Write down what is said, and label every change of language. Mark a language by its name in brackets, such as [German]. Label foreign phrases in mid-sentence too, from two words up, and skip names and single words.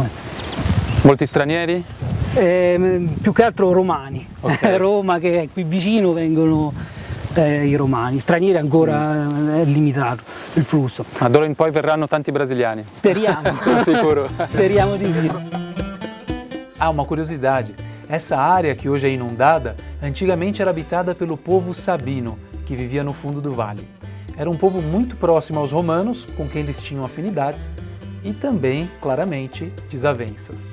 [Italian] Molti stranieri? Più che altro romani. Okay. Roma che è qui vicino vengono i romani, stranieri ancora è limitato il flusso. Ma d'ora in poi verranno tanti brasiliani? Speriamo. Sono sicuro. Speriamo di sì. [Portuguese] Ah, uma curiosidade, essa área que hoje é inundada, antigamente era habitada pelo povo sabino, que vivia no fundo do vale. Era um povo muito próximo aos romanos, com quem eles tinham afinidades, e também, claramente, desavenças.